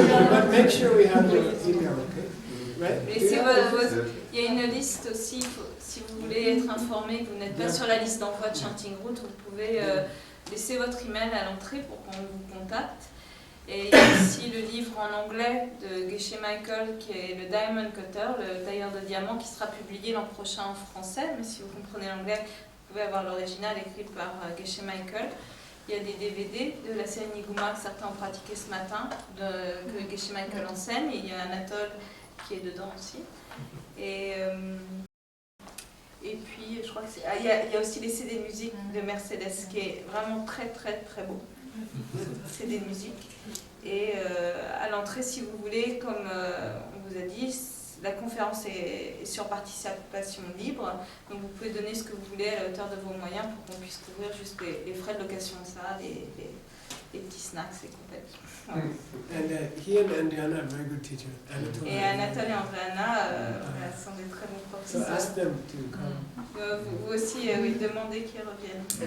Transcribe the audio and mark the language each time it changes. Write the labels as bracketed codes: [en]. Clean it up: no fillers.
[en] But make sure we have your email, okay? Right? [fr] Et si il y a une liste aussi, si vous voulez être informé, que vous n'êtes pas sur la liste d'envoi de Chanting Route, vous pouvez laisser votre email à l'entrée pour qu'on vous contacte. Et il y a aussi le livre en anglais de Geshe Michael qui est le Diamond Cutter, le tailleur de diamants, qui sera publié l'an prochain en français. Mais si vous comprenez l'anglais, vous pouvez avoir l'original écrit par Geshe Michael. Il y a des DVD de la série Niguma que certains ont pratiqué ce matin, que Geshe Michael enseigne. Et il y a Anatole qui est dedans aussi. Et puis, je crois que il y a aussi les CD de musique de Mercedes, qui est vraiment très très très beau. CD de musique. Et à l'entrée, si vous voulez, comme on vous a dit, la conférence est sur participation libre. Donc vous pouvez donner ce que vous voulez à la hauteur de vos moyens pour qu'on puisse couvrir juste les frais de location de ça, les petits snacks et compagnie. Voilà. [en] And he and Andriana are very good teachers. [fr] Et Anatole et Andriana sont des très bons [en] So [fr] professeurs. [en] ask them to come. [fr] Vous aussi, oui, demandez qu'ils reviennent.